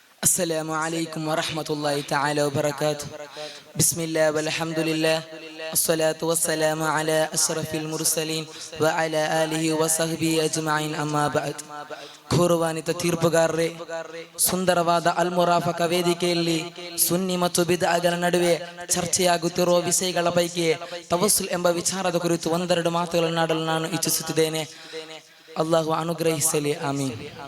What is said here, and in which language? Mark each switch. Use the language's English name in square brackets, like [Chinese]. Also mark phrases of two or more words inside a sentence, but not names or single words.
[Arabic] السلام عليكم ورحمة الله تعالى وبركاته. بسم الله والحمد لله الصلاة والسلام على أشرف المرسلين وعلى آله وصحبه أجمعين أما بعد. [Kannada] ಗೌರವಾನ್ವಿತ ತೀರ್ಪುಗಾರರೇ, ಸುಂದರವಾದ ಅಲ್ ಮುರಾಫಕ ವೇದಿಕೆಯಲ್ಲಿ ಸುನ್ನಿ ಮತ್ತು ಬಿದ್ಅಗಳ ನಡುವೆ ಚರ್ಚೆಯಾಗುತ್ತಿರುವ ವಿಷಯಗಳ ಪೈಕಿ ತವಸ್ಸುಲ್ ಎಂಬ ವಿಚಾರದ ಕುರಿತು ಒಂದೆರಡು ಮಾತುಗಳನ್ನು ಆಡಲು ನಾನು ಇಚ್ಛಿಸುತ್ತಿದ್ದೇನೆ. ಅಲ್ಲಾಹು ಅನುಗ್ರಹಿಸಲಿ, ಆಮೀನ್.